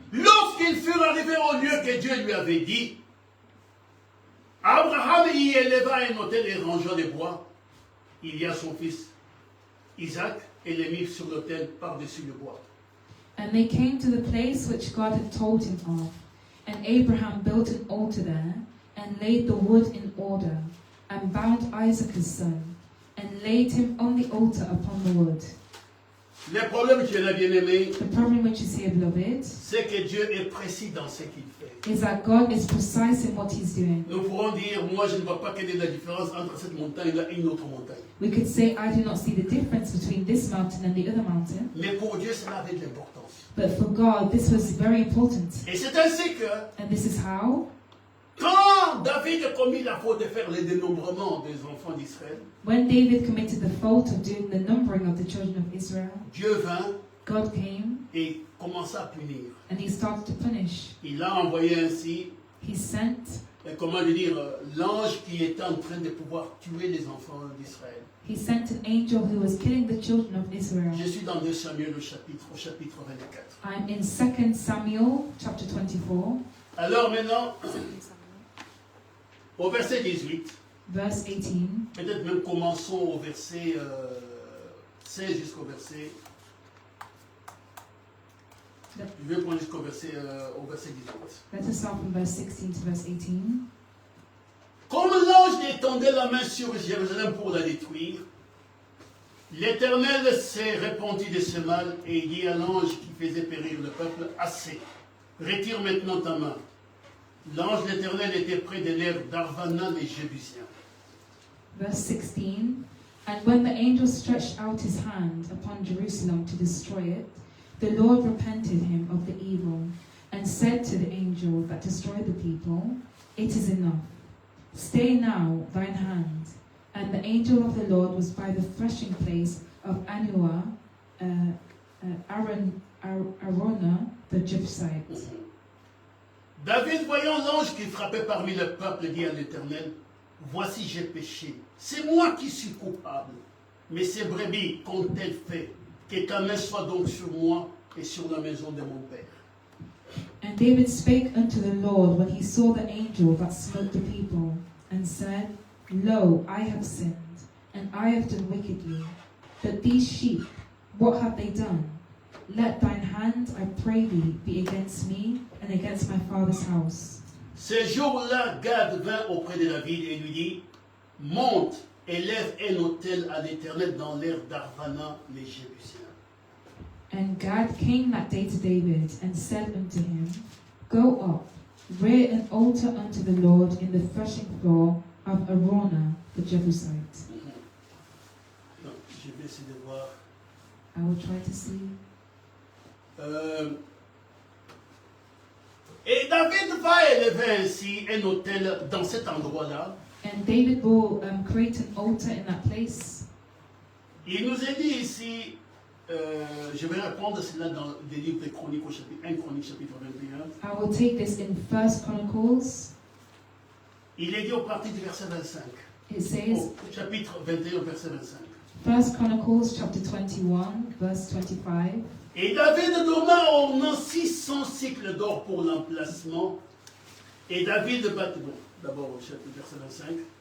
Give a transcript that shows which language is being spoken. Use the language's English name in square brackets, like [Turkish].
[French] Lorsqu'ils furent arrivés au lieu que Dieu lui avait dit, Abraham y éleva un autel et rangea les bois. Il y a son fils Isaac et les mit sur l'autel par-dessus le bois. [English] And they came to the place which God had told him of. And Abraham built an altar there, and laid the wood in order, and bound Isaac his son, and laid him on the altar upon the wood. [French] Le problème qui est là, bien-aimé, [English] The problem which is here, beloved, [French] c'est que Dieu est précis dans ce qu'il fait. [English] is that God is precise in what he's doing. [French] Nous pourrons dire, moi je ne vois pas quelle est la différence entre cette montagne-là et une autre montagne. [English] We could say, I do not see the difference between this mountain and the other mountain. [French] Mais pour Dieu, cela avait de l'importance. [English] But for God, this was very important. [French] Et c'est ainsi que, [English] And this is how, [French] quand David a commis la faute de faire le dénombrement des enfants d'Israël, [English] when David committed the fault of doing the numbering of the children of Israel, [French] Dieu vint [English] God came [French] et commença à punir. [English] and he started to punish. [French] Il a envoyé ainsi, [English] He sent, [French] comment dire, l'ange qui était en train de pouvoir tuer les enfants d'Israël. [English] he sent an angel who was killing the children of Israel. [French] Je suis dans 2 Samuel au chapitre 24. [English] I'm in 2 Samuel chapter 24, [French] Alors maintenant, au verset 18, [English] verse 18. [French] peut-être même commençons au verset 16 jusqu'au verset... Je vais prendre jusqu'au verset 18. [English] Let us start from verse 16 to verse 18. [French] Comme l'ange étendait la main sur Jérusalem pour la détruire, l'Éternel s'est répandu de ce mal et dit à l'ange qui faisait périr le peuple, assez, retire maintenant ta main. L'ange de l'Éternel était près de l'air d'Arvana les Jébusiens. [English] Verse 16. And when the angel stretched out his hand upon Jerusalem to destroy it, the Lord repented him of the evil, and said to the angel that destroyed the people, It is enough. Stay now thine hand. And the angel of the Lord was by the threshing place of Anua, Arona, the Jebusite. [French] David, voyant l'ange qui frappait parmi le peuple, dit à l'Éternel, voici j'ai péché, c'est moi qui suis coupable, mais ces brebis qu'ont-elles fait? Que ta main soit donc sur moi et sur la maison de mon père. [English] And David spake unto the Lord when he saw the angel that smote the people, and said, Lo, I have sinned, and I have done wickedly. But these sheep, what have they done? Let thine hand, I pray thee, be against me and against my father's house. [French] Ce jour-là, Gad vint auprès de David et lui dit, monte et lève un autel à l'Éternel dans l'air d'Arvana les Jébusiens. [English] And Gad came that day to David, and said unto him, Go up, rear an altar unto the Lord in the threshing floor of Arona the Jebusite. [French] Donc, je vais essayer de voir. [English] I will try to see. [French] Et David va élever ainsi un autel dans cet endroit-là. [English] And David will create an altar in that place. [French] Il nous est dit ici, je vais reprendre cela dans les livres des Chroniques au chapitre 1, Chroniques chapitre 21. [English] I will take this in 1 Chronicles. [French] Il est dit au partir du verset 25. [English] It says, [French] Au chapitre 21, verset 25. [English] 1 Chronicles chapter 21, verse 25. [French] Et David donna au nom 600 cycles d'or pour l'emplacement. Et David bâtit, bon, d'abord au chapitre verset 25.